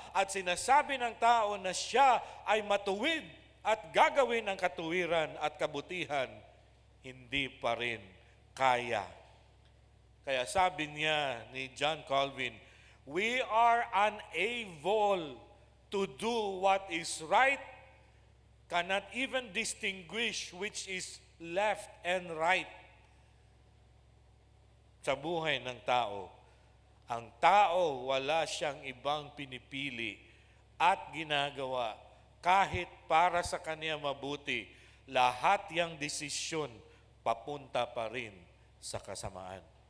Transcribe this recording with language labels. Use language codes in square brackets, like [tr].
[tl] At sinasabi ng tao na siya ay matuwid at gagawin ang katuwiran at kabutihan, hindi pa rin kaya. Kaya sabi niya ni [en] John Calvin, we are unable to do what is right, cannot even distinguish which is left and right. [tl] Sa buhay ng tao, ang tao wala siyang ibang pinipili at ginagawa kahit para sa kanya mabuti, lahat yang desisyon papunta pa rin sa kasamaan.